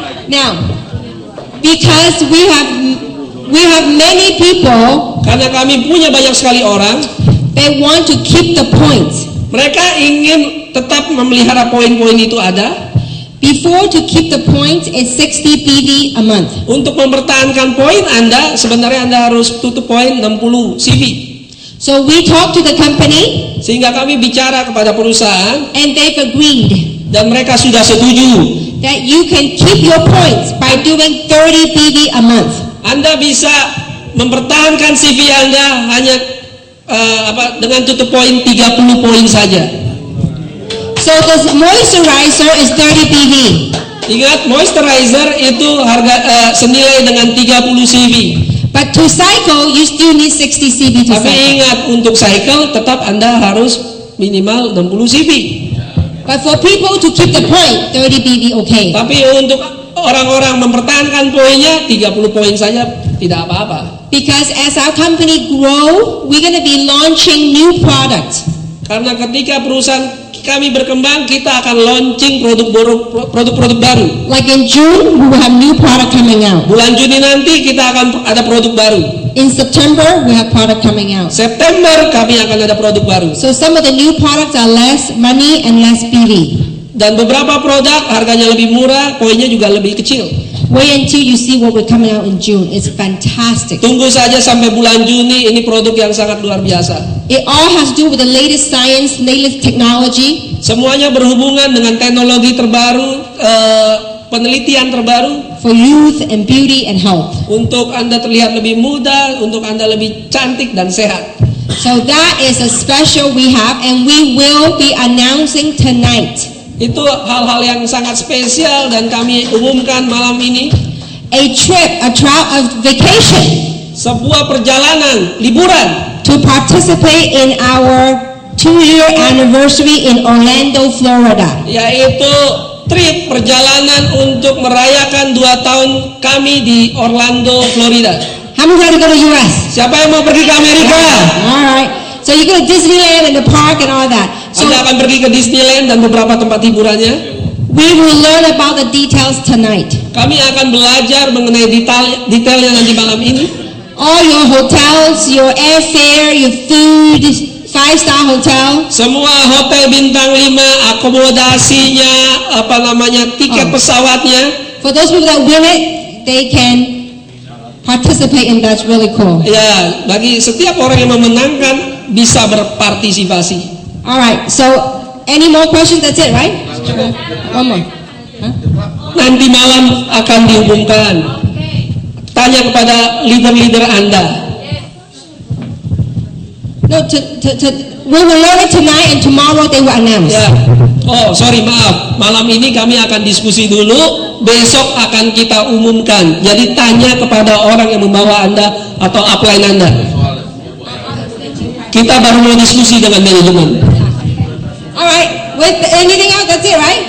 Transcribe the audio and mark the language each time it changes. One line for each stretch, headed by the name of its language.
English: Now, because we have many people,
Indonesian: karena kami punya banyak sekali orang,
English: they want to keep the points.
Indonesian: Mereka ingin tetap memelihara poin-poin itu ada.
English: Before to keep the points is 60 PV a month.
Indonesian: Untuk mempertahankan poin Anda, sebenarnya Anda harus tutup poin 60 CV.
English: So we talk to the company,
Indonesian: sehingga kami bicara kepada perusahaan,
English: and they've agreed,
Indonesian: dan mereka sudah setuju,
English: that you can keep your points by doing 30 PV a month.
Indonesian: Anda bisa mempertahankan CV Anda hanya dengan tutup poin 30 poin saja.
English: So the moisturizer is 30 PV.
Indonesian: Ingat, moisturizer itu harga senilai dengan 30 CV.
English: But to cycle, you still need 60 CV to
Indonesian: Tapi
English: cycle.
Indonesian: ingat, untuk cycle tetap Anda harus minimal 60 CV.
English: But for people to keep the point, 30 PV okay.
Indonesian: Tapi untuk orang-orang mempertahankan poinnya 30 poin saja tidak apa-apa.
English: Because as our company grow, we're going to be launching new products.
Indonesian: Karena ketika perusahaan kami berkembang, kita akan launching produk-produk baru.
English: Like in June, we will have new product coming out.
Indonesian: Bulan Juni nanti kita akan ada produk baru.
English: In September, we have product coming out.
Indonesian: September kami akan ada produk baru.
English: So some of the new products are less money and less PV.
Indonesian: Dan beberapa produk harganya lebih murah, poinnya juga lebih kecil.
English: Wait until you see what we're coming out in June. It's fantastic.
Indonesian: Tunggu saja sampai bulan Juni, ini produk yang sangat luar biasa.
English: It all has to do with the latest science, latest technology.
Indonesian: Semuanya berhubungan dengan teknologi terbaru, penelitian terbaru.
English: For youth and beauty and health.
Indonesian: Untuk Anda terlihat lebih muda, untuk Anda lebih cantik dan sehat.
English: So that is a special we have, and we will be announcing tonight.
Indonesian: Itu hal-hal yang sangat spesial dan kami umumkan malam ini.
English: A vacation.
Indonesian: Sebuah perjalanan, liburan.
English: To participate in our 2-year anniversary in Orlando, Florida.
Indonesian: Yaitu trip perjalanan untuk merayakan 2 tahun kami di Orlando, Florida.
English: How many want to go to US?
Indonesian: Siapa yang mau pergi ke Amerika?
English: Alright. So you go to Disneyland and the park and all that. So
Indonesian: Anda akan pergi ke Disneyland dan beberapa tempat hiburannya.
English: we will learn about the details tonight.
Indonesian: Kami akan belajar mengenai detailnya nanti malam ini.
English: All your hotels, your airfare, your food, 5-star hotel.
Indonesian: Semua hotel bintang 5, akomodasinya, tiket pesawatnya.
English: For those people that win it, they can participate in that's really cool.
Indonesian: Ya, bagi setiap orang yang memenangkan bisa berpartisipasi.
English: Alright, so any more questions? That's it, right? One more. Huh?
Indonesian: Nanti malam akan diumumkan. Tanya kepada leader-leader Anda.
English: No, we will learn it tonight and tomorrow they will announce.
Indonesian: Ya.
English: Oh, sorry,
Indonesian: maaf. Malam ini kami akan diskusi dulu. Besok akan kita umumkan. Jadi tanya kepada orang yang membawa Anda atau upline Anda. Kita baru mau diskusi dengan manajemen.
English: Alright, with anything else, that's it, right?